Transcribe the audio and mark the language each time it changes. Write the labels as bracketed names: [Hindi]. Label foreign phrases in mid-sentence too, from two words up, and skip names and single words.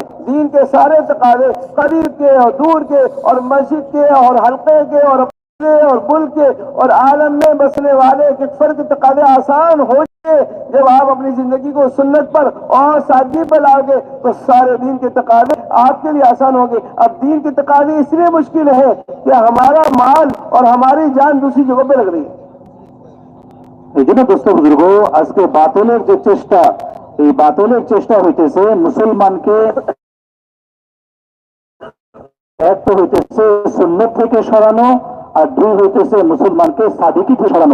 [Urdu] دین کے سارے تقاضے قریب کے اور دور کے اور مسجد کے اور حلقے کے اور ملک کے اور عالم میں بسنے والے کفر کے تقاضے آسان ہو جائے. جب آپ اپنی زندگی کو سنت پر اور سادگی پر لاؤ گے تو سارے دین کے تقاضے آپ کے لیے آسان ہوں گے. اب دین کے تقاضے اس لیے مشکل ہے کہ ہمارا مال اور ہماری جان دوسری جگہوں پہ لگ رہی ہے. [Bangla] দোস্ত বুজুর্গ আজকে বাতিলের যে চেষ্টা, এই বাতিলের চেষ্টা হইতেছে মুসলমানকে এক তো হইতেছে সুন্নত থেকে সরানো, আর দুই হইতেছে মুসলমানকে সাদিকি থেকে সরানো.